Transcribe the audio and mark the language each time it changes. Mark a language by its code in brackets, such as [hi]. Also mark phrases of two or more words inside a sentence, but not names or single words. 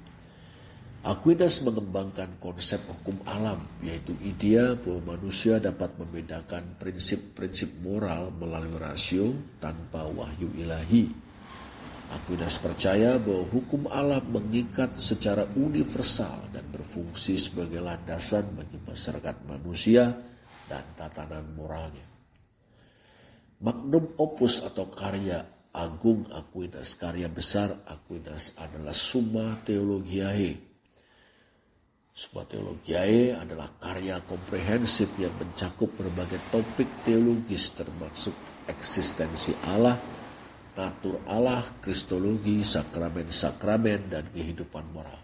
[id] Aquinas mengembangkan konsep hukum alam, yaitu idea bahwa manusia dapat membedakan prinsip-prinsip moral melalui rasio tanpa wahyu ilahi. Aquinas percaya bahwa hukum alam mengikat secara universal dan berfungsi sebagai landasan bagi masyarakat manusia dan tatanan moralnya. [la] Magnum opus [id] atau karya agung Aquinas, karya besar Aquinas adalah Summa Theologiae. Summa Theologiae adalah karya komprehensif yang mencakup berbagai topik teologis termasuk eksistensi Allah, natur Allah, kristologi, sakramen-sakramen, dan kehidupan moral.